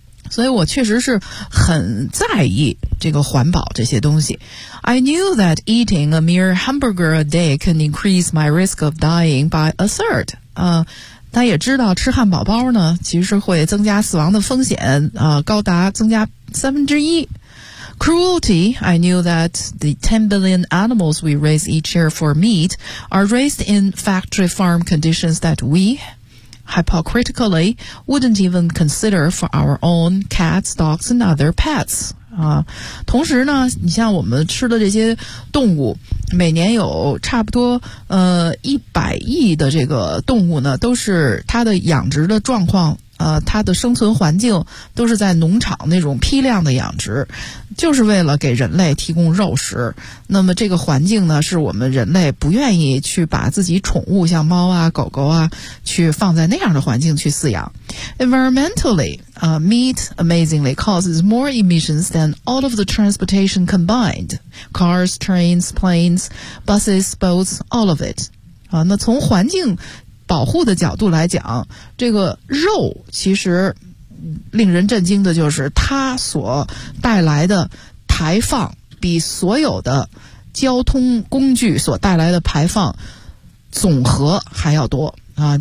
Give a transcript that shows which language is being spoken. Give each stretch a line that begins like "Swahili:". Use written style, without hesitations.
Chinese: 所以我确实是很在意这个环保这些东西。
English: I knew that eating a mere hamburger a day can increase my risk of dying by a third.
Chinese: 他也知道吃汉堡包呢，其实会增加死亡的风险啊，高达增加1/3。
English: Cruelty, I knew that the 10 billion animals we raise each year for meat are raised in factory farm conditions that we hypocritically wouldn't even consider for our own cats, dogs, and other pets.
Chinese: 啊，同时呢，你像我们吃的这些动物，每年有差不多100亿的这个动物呢，都是它的养殖的状况。它的生存环境都是在农场那种批量的养殖，就是为了给人类提供肉食。那么这个环境呢，是我们人类不愿意去把自己宠物像猫啊狗狗啊去放在那样的环境去饲养。
English: Environmentally, meat amazingly causes more emissions than all of the transportation combined. Cars, trains, planes, buses, boats, all of it.
Chinese: 那从环境保护的角度来讲，这个肉其实令人震惊的就是它所带来的排放比所有的交通工具所带来的排放总和还要多啊！